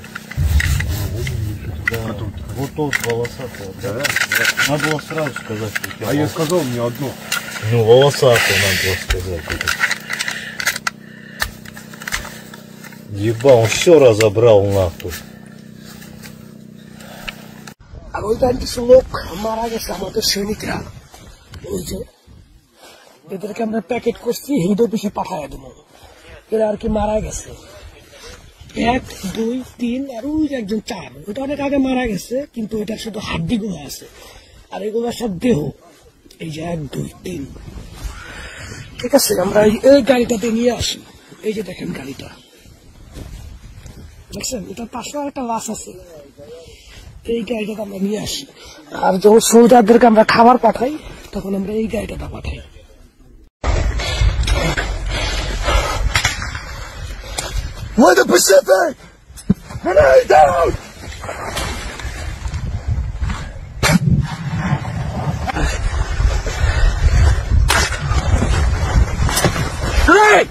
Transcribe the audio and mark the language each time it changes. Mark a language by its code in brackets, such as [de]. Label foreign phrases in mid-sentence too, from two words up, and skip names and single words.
[ru] Да. Вот тот волосатый. Да? Надо было сразу сказать, что у тебя. А я сказал мне одно. Ну, волосатый надо было сказать. Ебал, он все разобрал нахуй. [bn] আর ওইখানে কিছু লোক মারা গেছে আমাদের সৈনিকরা। ওই যে এদেরকে আমরা প্যাকেট করছি, [en] head office [bn] পাঠায় দেবো। এরা আর কি মারা গেছে 1, 2, 3 আর ওই যে একজন 4, ওটা অনেক আগে মারা গেছে, কিন্তু এটা শুধু হাড্ডি গুলো আছে, আর এগুলো সব দেহ। এই যে 1, 2, 3, ঠিক আছে। আমরা এই গাড়িটাতে নিয়ে আসি, এই যে দেখেন গাড়িটা দেখছেন, এটার পাশে একটা লাশ আছে, এই গাড়িটাতে আমরা নিয়ে আসি। আর যখন সোলজারদেরকে আমরা খাবার পাঠাই তখন আমরা এই গাড়িটাতে পাঠাই। [en] We're the Pacific! Grenade down! Grenade!